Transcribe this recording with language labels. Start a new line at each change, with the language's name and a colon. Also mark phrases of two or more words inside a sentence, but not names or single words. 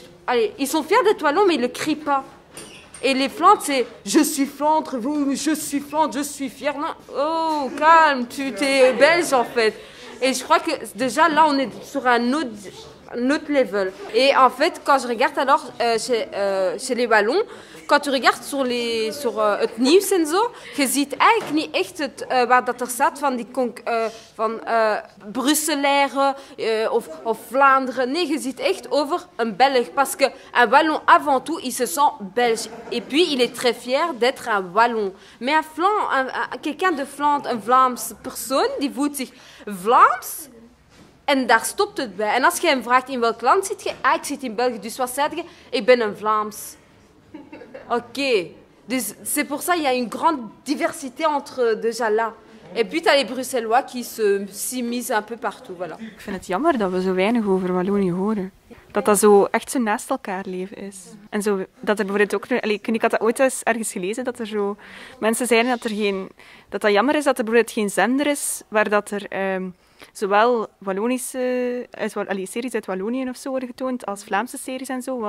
French: Allez, ils sont fiers d'être Wallons, mais ils ne le crient pas. Et les Flandres, c'est « je suis Flandre, je suis Flandre, je suis fier ». Non, oh, calme, tu t'es belge en fait. Et je crois que déjà là, on est sur un autre level. Et en fait, quand je regarde alors chez les Wallons, quand tu regardes sur
Dutch: het nieuws en zo, je ziet eigenlijk niet echt waar dat er staat van Brusselaren of Vlaanderen. Nee, je ziet echt over
French: un Belge. Parce qu'un Wallon, avant tout, il se sent belge. Et puis, il est très fier d'être un Wallon. Mais quelqu'un de Flandre,
Dutch: een Vlaamse persoon, die voelt zich Vlaams. En daar stopt het bij. En als je hem vraagt in welk land zit je, ik zit in België. Dus wat zeg je? Ik ben een Vlaams. Ok.
French: Dus c'est pour ça qu'il y a une grande diversité entre déjà là. Et puis tu as les Bruxellois qui s'immiscent un peu partout. Voilà.
Dutch: Ik vind het jammer dat we zo weinig over Wallonië horen. Dat zo echt zo naast elkaar leven is. En zo, dat er bijvoorbeeld ook... Ik had dat ooit eens ergens gelezen, dat er zo... Mensen zeiden dat dat jammer is dat er bijvoorbeeld geen zender is waar dat er... zowel Wallonische series uit Wallonië of zo worden getoond als Vlaamse series en zo.